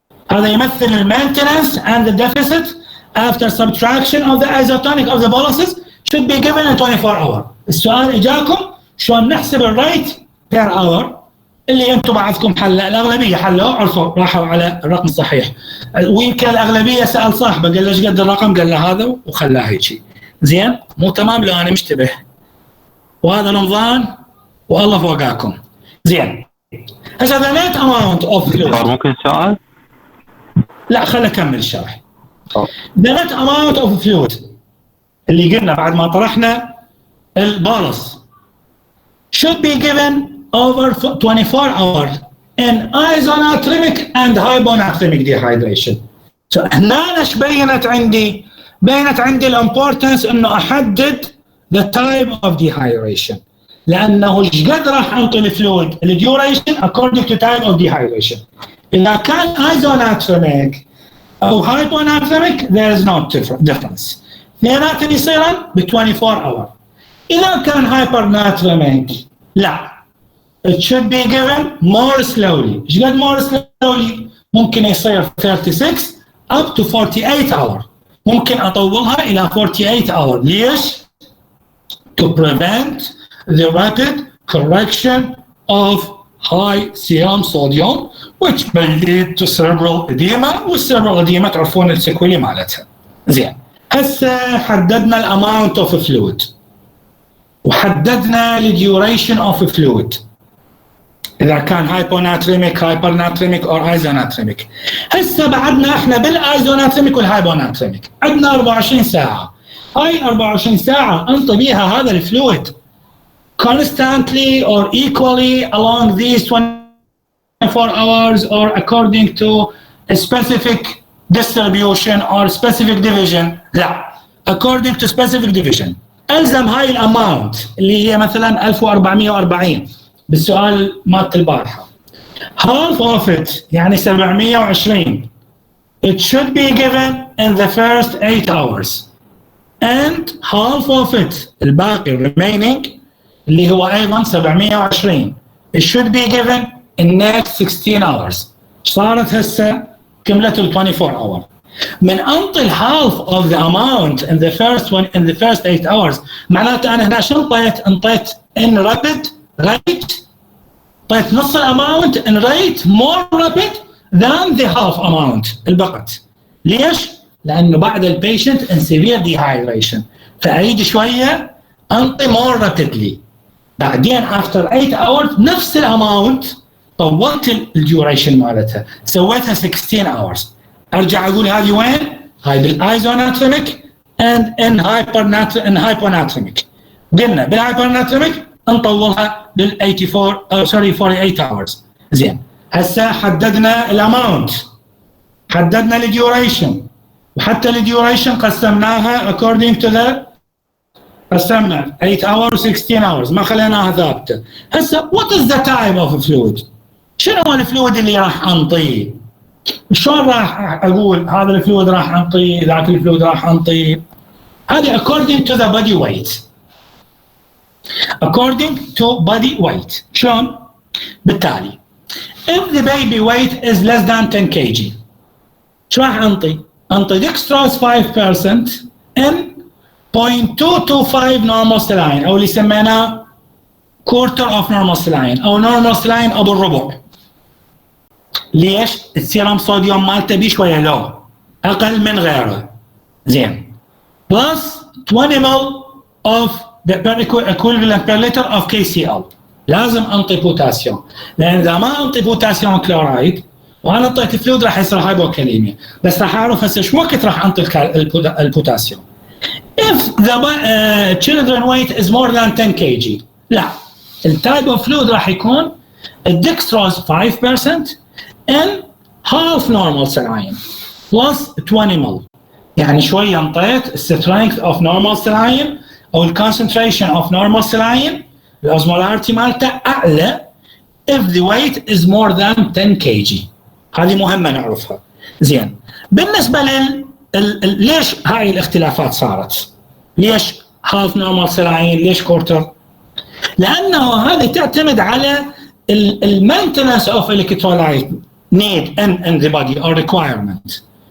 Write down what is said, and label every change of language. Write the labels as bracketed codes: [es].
[ar] هذا يمثل المينتنس [en] and the deficit after subtraction of the isotonic of the boluses should be given in 24 hour. [ar] السؤال اجاكم شلون نحسب الريت بير اور اللي انتم بعضكم حله، الاغلبيه حلوا عرفوا راحوا على الرقم الصحيح، ويمكن الاغلبيه سال صاحبه قال له ايش قد الرقم؟ قال له هذا وخلاه هيك. زين مو تمام لو انا مشتبه، وهذا رمضان والله فوقاكم. زين هسه [en] the net amount of fluid. [ar] ممكن سؤال؟ لا خليني اكمل الشرح. [en] The net amount of fluid [ar] اللي قلنا بعد ما طرحنا البولس [en] should be given over 24 hours in isonatremic and hyponatremic dehydration. [ar] So هنا ايش بينت عندي؟ بينت عندي الامبورتنس انه احدد [en] the type of dehydration، [ar] لانه ايش قد راح انطي الفلويد الديوريشن [en] according to type of dehydration. [ar] اذا كان [en] isonatremic او hyponatremic there is no difference، [ar] اثنيناتهم يصيرن ب [en] 24 hour. [ar] اذا كان [en] hypernatremic لا، it should be given more slowly. [ar] ايش قد [en] more slowly؟ [ar] ممكن يصير 36 [en] up to 48 hour، [ar] ممكن اطولها الى 48 hour. [en] ليش؟ to prevent the rapid correction of high serum sodium which may lead to cerebral edema، [ar] والcerebral edema تعرفون السكولي مالتها. زين هسه حددنا الاماونت اوف فلويد وحددنا الديوريشن اوف فلويد اذا كان هايبوناتريميك هايبرناتريميك او ايزوناتريميك. هسه بعدنا احنا بالايزوناتريميك والهايبوناتريميك عندنا 24 ساعه. هاي 24 ساعه انطي بيها هذا الفلويد [en] constantly or equally along these 24 hours or according to a specific distribution or specific division. لا، according to specific division. [ar] ألزم هاي الأماونت اللي هي مثلا 1440 بالسؤال مالت البارحة. [en] half of it يعني 720 it should be given in the first 8 hours and half of it الباقي remaining [ar] اللي هو أيضا 720 [en] it should be given in next 16 hours. [ar] صارت هسه كملت ال 24 hour. من أنطي [en] half of the amount in the first 8 hours [ar] معناته أنا هنا شو انطيت [en] in rapid rate، [ar] انطيت نص الاماونت [en] in rate more rapid than the half amount البقت. [ar] ليش؟ لأنه بعد البيشنت [en] in severe dehydration. [ar] فأعيد شوية [en] انطي more rapidly. [ar] بعدين [en] after 8 hours [ar] نفس الاماونت طولت الديوريشن مالتها، سويتها 16 hours. ارجع اقول هذه وين؟ هاي بالايزوناتريميك [en] and in hypernatremic. [ar] قلنا بالهايبرناتريميك نطولها لل 48 hours. زين هسه حددنا الاماونت، حددنا الديوريشن، وحتى الديوريشن قسمناها [en] according to the [ar] قسمنا 8 hours و 16 hours ما خليناها ثابته. هسه [en] what is the type of fluid؟ [ar] شنو هو الفلويد اللي راح انطيه؟ شلون راح اقول هذا الفلويد راح انطيه، ذاك الفلويد راح انطيه؟ هذه [en] according to the body weight. According to body weight. [ar] شلون؟ بالتالي [en] if the baby weight is less than 10 kg [ar] شو راح انطي؟ انطي [en] dextrose 5% in 0.225 normal saline [ar] او اللي سميناه [en] quarter of normal saline او normal saline [ar] ابو الربع. ليش؟ السيرم صوديوم مالته بشويه لو اقل من غيره. [en] زين plus 20 ml of the equivalent per liter of KCl. [ar] لازم انطي بوتاسيوم، لان اذا ما انطي بوتاسيوم كلورايد وانا اعطيت فلويد راح يصير هايبوكاليميا. بس راح اعرف هسه شو وقت راح انطي البوتاسيوم. [en] if the children weight is more than 10 kg [ar] لا، التايب اوف فلويد راح يكون الدكستروز [en] 5% in half normal saline plus 20 ml. [ar] يعني شويه انطيت [en] strength of normal saline [ar] او الكونسنتريشن اوف نورمال سلاين الاوزمولاريتي مالته اعلى [en] if the weight is more than 10 kg. [ar] هذه مهمه نعرفها. زين بالنسبه ليش هاي الاختلافات صارت؟ ليش هاف نورمال سلاين؟ ليش كورتر؟ لانه هذه تعتمد على المينتنس اوف الكترولايت need in the body or requirement.